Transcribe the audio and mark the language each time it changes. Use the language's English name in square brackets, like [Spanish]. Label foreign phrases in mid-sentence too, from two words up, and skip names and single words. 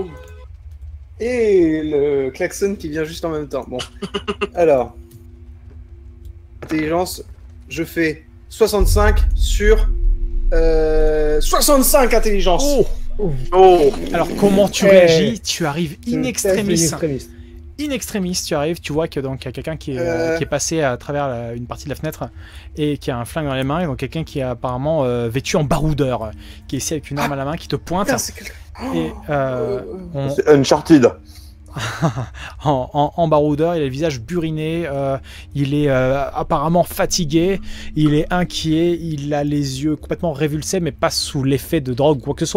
[French] Et le klaxon qui vient juste en même temps. Bon. Alors. Intelligence, je fais 65 sur 65 intelligence. Oh, Alors, comment tu Eh. réagis? Tu arrives in In extremis. extremis. In extremis, tu arrives, tu vois que donc il y a quelqu'un qui est passé à travers une partie de la fenêtre et qui a un flingue dans les mains, et donc quelqu'un qui est apparemment vêtu en baroudeur, qui est ici avec une arme à la main, qui te pointe. Putain, c'est quel- Et on- C'est Uncharted. en baroudeur, il a le visage buriné, il est apparemment fatigué, il est inquiet, il a les yeux complètement révulsés, mais pas sous l'effet de drogue ou quoi que ce soit.